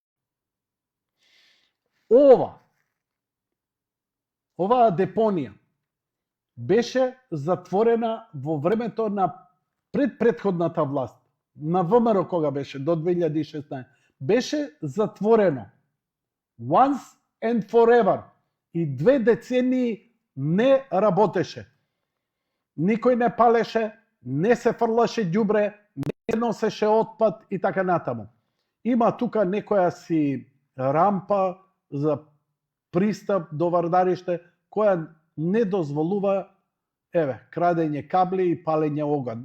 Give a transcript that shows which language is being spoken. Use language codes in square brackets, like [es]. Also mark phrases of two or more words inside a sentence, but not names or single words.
[mk] Оваа депонија беше затворена во времето на предходната власт, на ВМРО кога беше, до 2016. Беше затворено. [en] Once and forever. [mk] И 2 децении не работеше. Никој не палеше, не се фрлаше ѓубре, не носеше отпад и така натаму. Има тука некоја си рампа за пристап до Вардариште, која не дозволува, крадење кабли и палење оган.